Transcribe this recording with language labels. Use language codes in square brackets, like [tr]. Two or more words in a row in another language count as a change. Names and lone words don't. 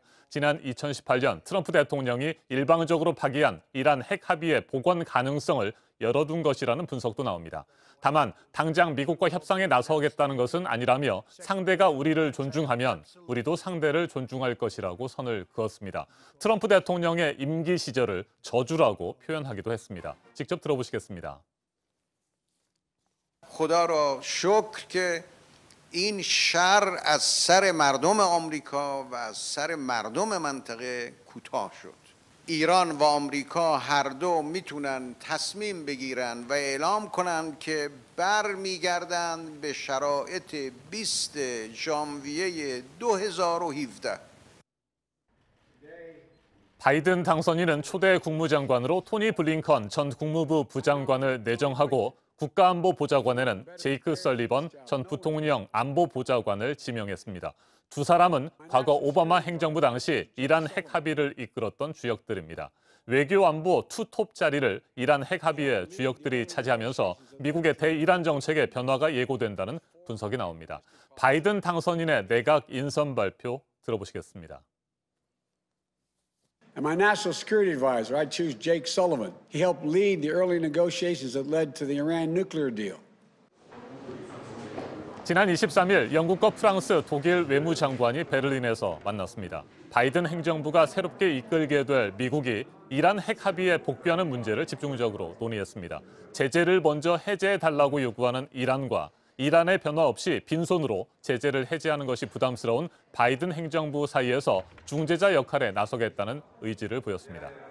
[ko] 지난 2018년 트럼프 대통령이 일방적으로 파기한 이란 핵 합의의 복원 가능성을 열어둔 것이라는 분석도 나옵니다. 다만 당장 미국과 협상에 나서겠다는 것은 아니라며 상대가 우리를 존중하면 우리도 상대를 존중할 것이라고 선을 그었습니다. 트럼프 대통령의 임기 시절을 저주라고 표현하기도 했습니다. 직접 들어보시겠습니다. [fa] خدا را شکر که این شر از سر مردم آمریکا و از سر مردم منطقه کوتاه شد. ایران و آمریکا هر دو میتونن تصمیم بگیرن و اعلام کنن که برمیگردن به شرایط 20 ژانویه 2017. [ko] 바이든 당선인은 초대 국무장관으로 토니 블링컨 전 국무부 부장관을 내정하고 국가안보보좌관에는 제이크 설리번 전 부통령 안보보좌관을 지명했습니다. 두 사람은 과거 오바마 행정부 당시 이란 핵 합의를 이끌었던 주역들입니다. 외교안보 투톱 자리를 이란 핵 합의의 주역들이 차지하면서 미국의 대이란 정책의 변화가 예고된다는 분석이 나옵니다. 바이든 당선인의 내각 인선 발표 들어보시겠습니다. [en] And my national security advisor, I choose Jake Sullivan. He helped lead the early negotiations that led to the Iran nuclear deal. [ko] 지난 23일 영국과 프랑스, 독일 외무장관이 베를린에서 만났습니다. 바이든 행정부가 새롭게 이끌게 될 미국이 이란 핵 합의에 복귀하는 문제를 집중적으로 논의했습니다. 제재를 먼저 해제해달라고 요구하는 이란과 이란의 변화 없이 빈손으로 제재를 해제하는 것이 부담스러운 바이든 행정부 사이에서 중재자 역할에 나서겠다는 의지를 보였습니다.